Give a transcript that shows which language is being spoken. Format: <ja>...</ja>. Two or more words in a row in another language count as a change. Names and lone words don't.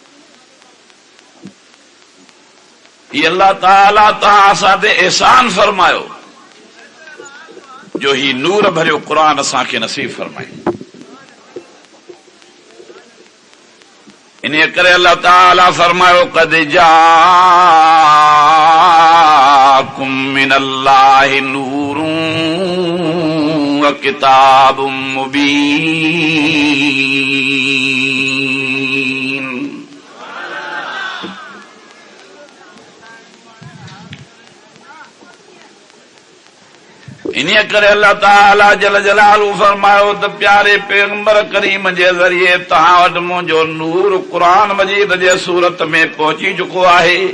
<sd>हीअ अल्लाह ताला तव्हां असां ते एहसान फरमायो जो ही नूर भरियो क़ुरान असांखे नसीब फरमाए। इन करे अल्लाह ताला फरमायो,</sd> <ar>قد جاءكم من الله نور وكتاب مبين.</ar> <sd>इन्हीअ करे अल्लाह ताला</sd> <ar>جل جلاله</ar> <sd>फरमायो त प्यारे पैगंबर करीम जे ज़रिए तव्हां वटि मुंहिंजो नूर क़ुरान मजीद जे सूरत में पहुची चुको आहे।</sd>